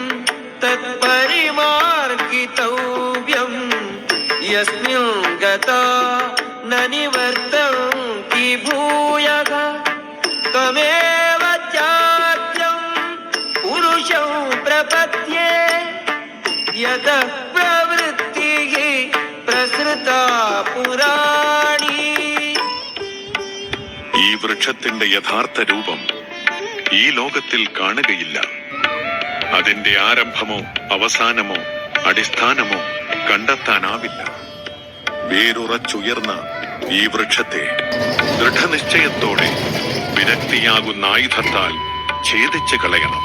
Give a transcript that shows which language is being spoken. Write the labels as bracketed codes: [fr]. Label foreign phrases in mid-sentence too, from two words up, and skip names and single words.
[sa] तत्परिमार्गितव्यम् यस्मिन् गता न निवर्तन्ति भूयः तमेव चाद्यं पुरुषं प्रपद्ये यतः प्रवृत्तिः प्रसृता पुराणी. [ml] ഈ വൃക്ഷത്തിന്റെ യഥാർത്ഥ രൂപം ഈ ലോകത്തിൽ കാണുകയില്ല. അതിന്റെ ആരംഭമോ അവസാനമോ അടിസ്ഥാനമോ കണ്ടെത്താനാവില്ല. വേരുറച്ചുയർന്ന ഈ വൃക്ഷത്തെ ദൃഢനിശ്ചയത്തോടെ വിരക്തിയാകുന്ന ആയുധത്താൽ ഛേദിച്ചു കളയണം.